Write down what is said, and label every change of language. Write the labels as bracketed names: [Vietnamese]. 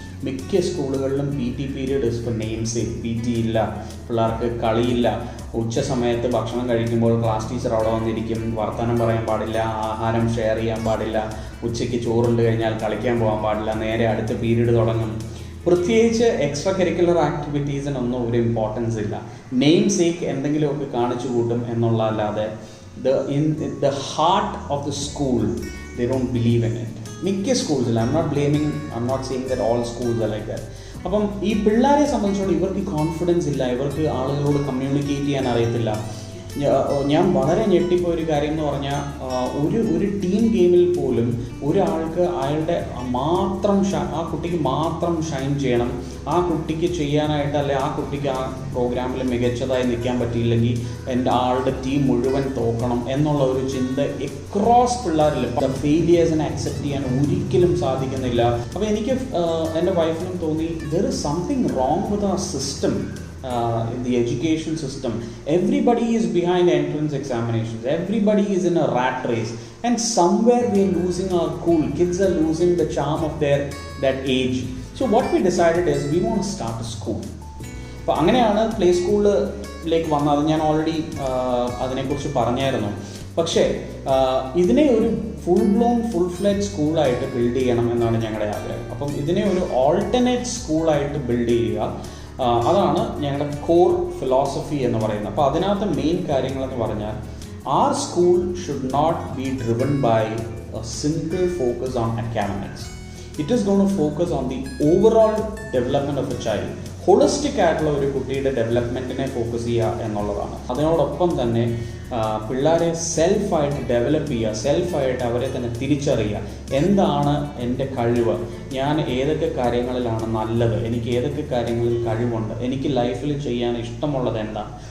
[Malayalam] മിക്ക സ്കൂളുകളിലും PT period [English] Is for name sake. [Malayalam] PT ഇല്ല, പിള്ളേർക്ക് കളിയില്ല. ഉച്ച സമയത്ത് ഭക്ഷണം കഴിക്കുമ്പോൾ ക്ലാസ് ടീച്ചർ അവിടെ വന്നിരിക്കും. വർത്തമാനം പറയാൻ പാടില്ല, ആഹാരം ഷെയർ ചെയ്യാൻ പാടില്ല, ഉച്ചയ്ക്ക് ചോറുണ്ട് കഴിഞ്ഞാൽ കളിക്കാൻ പോകാൻ പാടില്ല, നേരെ അടുത്ത പീരീഡ് തുടങ്ങും. പ്രത്യേകിച്ച് എക്സ്ട്രാ കരിക്കുലർ ആക്ടിവിറ്റീസിനൊന്നും ഒരു ഇമ്പോർട്ടൻസ് ഇല്ല. നെയിം സേക്ക് എന്തെങ്കിലുമൊക്കെ കാണിച്ചു കൂട്ടും എന്നുള്ളതല്ലാതെ [English] in the heart of the school they don't believe in it. [Malayalam] മിക്ക സ്കൂൾസിൽ, [English] I'm not saying that all schools are like that. [Malayalam] അപ്പം ഈ പിള്ളേരെ സംബന്ധിച്ചോളം ഇവർക്ക് കോൺഫിഡൻസ് ഇല്ല, ഇവർക്ക് ആളുകളോട് കമ്മ്യൂണിക്കേറ്റ് ചെയ്യാൻ അറിയത്തില്ല. ഞാൻ വളരെ ഞെട്ടിപ്പോയൊരു കാര്യം എന്ന് പറഞ്ഞാൽ, ഒരു ടീം ഗെയിമിൽ പോലും ഒരാൾക്ക് അയാളുടെ ആ കുട്ടിക്ക് മാത്രം ഷൈൻ ചെയ്യണം, ആ കുട്ടിക്ക് ചെയ്യാനായിട്ട്, അല്ലെ ആ കുട്ടിക്ക് ആ പ്രോഗ്രാമിൽ മികച്ചതായി നിൽക്കാൻ പറ്റിയില്ലെങ്കിൽ എൻ്റെ ആളുടെ ടീം മുഴുവൻ തോക്കണം എന്നുള്ള ഒരു ചിന്ത എക്രോസ് പിള്ളേരിൽ ഫെയിലിയേഴ്സിനെ അക്സെപ്റ്റ് ചെയ്യാൻ ഒരിക്കലും സാധിക്കുന്നില്ല. അപ്പോൾ എനിക്ക് എൻ്റെ വൈഫിനും തോന്നി, [English] There is something wrong with our system. In the education system, everybody is behind entrance examinations, everybody is in a rat race, and somewhere we are losing our cool. Kids are losing the charm of that age. So what we decided is we want to start a school. [Malayalam] അപ്പോൾ അങ്ങനെയാണ് play സ്കൂളിലേക്ക് വന്നത്. അത് ഞാൻ already അതിനെക്കുറിച്ച് പറഞ്ഞായിരുന്നു. പക്ഷേ ഇതിനെ ഒരു ഫുൾ ഫ്ലെഡ്ജ് സ്കൂളായിട്ട് ബിൽഡ് ചെയ്യണം എന്നാണ് ഞങ്ങളുടെ ആഗ്രഹം. അപ്പം ഇതിനെ ഒരു ഓൾട്ടർനേറ്റ് സ്കൂളായിട്ട് ബിൽഡ് ചെയ്യുക, അതാണ് ഞങ്ങളുടെ കോർ ഫിലോസഫി എന്ന് പറയുന്നത്. അപ്പോൾ അതിനകത്ത് മെയിൻ കാര്യങ്ങളെന്ന് പറഞ്ഞാൽ [English] our school should not be driven by a simple focus on academics. It is going to focus on the overall development of a child. [Malayalam] Holistic ആയിട്ടുള്ള ഒരു കുട്ടിയുടെ ഡെവലപ്മെൻറ്റിനെ ഫോക്കസ് ചെയ്യുക എന്നുള്ളതാണ്. അതിനോടൊപ്പം തന്നെ പിള്ളേരെ സെൽഫായിട്ട് ഡെവലപ്പ് ചെയ്യുക, സെൽഫായിട്ട് അവരെ തന്നെ തിരിച്ചറിയുക. എന്താണ് എൻ്റെ കഴിവ്, ഞാൻ ഏതൊക്കെ കാര്യങ്ങളിലാണ് നല്ലത്, എനിക്ക് ഏതൊക്കെ കാര്യങ്ങളിൽ കഴിവുണ്ട്, എനിക്ക് ലൈഫിൽ ചെയ്യാൻ ഇഷ്ടമുള്ളത് എന്താണ്.